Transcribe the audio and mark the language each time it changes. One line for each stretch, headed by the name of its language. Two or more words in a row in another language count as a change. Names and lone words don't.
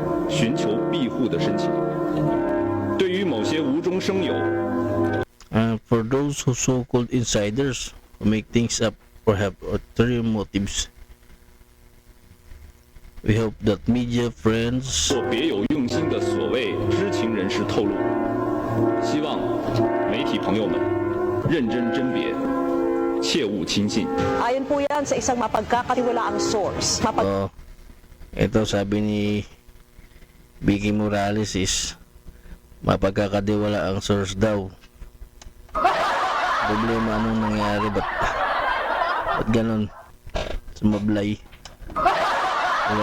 Chinese: 寻求庇护的申请。对于某些无中生有，
English: For those who so-called insiders who make things up or have ulterior motives, we hope that media friends
Chinese: 或别有用心的所谓知情人士透露，希望媒体朋友们认真甄别，切勿轻信。
Filipino: Ayon po yan sa isang mapagkakatiwalaang source. ito sabi ni Vicky Morales is mapagkakadiwala ang source daw. Problema anong nangyari, ba't ganon sumablay, diba?